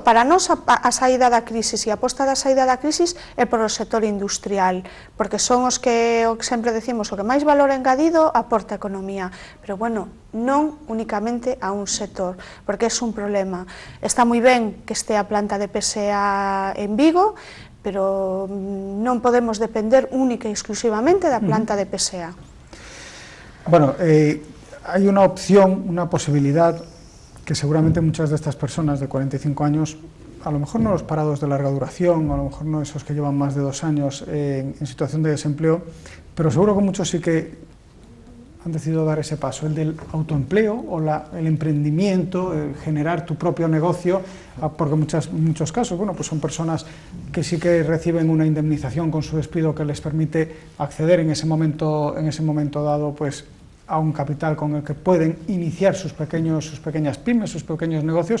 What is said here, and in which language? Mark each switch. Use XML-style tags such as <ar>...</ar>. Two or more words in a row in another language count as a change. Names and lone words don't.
<gl>Para nós a saída da crisis e a aposta da saída da crisis é por o sector industrial, porque son os que sempre decimos o que máis valor engadido aporta a economía, pero non únicamente a un sector, porque é un problema. Está moi ben que este a planta de PSA en Vigo, pero non podemos depender única e exclusivamente da planta de PSA.</gl> <es>Hay una opción, una posibilidad que seguramente muchas de estas personas de 45 años a lo mejor no los parados de larga duración, a lo mejor no esos que llevan más de 2 años en situación de desempleo, pero seguro que muchos sí que han decidido dar ese paso, el del autoempleo o el emprendimiento, el generar tu propio negocio, porque en muchos casos, bueno, pues son personas que sí que reciben una indemnización con su despido que les permite acceder en ese momento dado, pues a un capital con el que pueden iniciar sus pequeñas pymes, sus pequeños negocios.</es>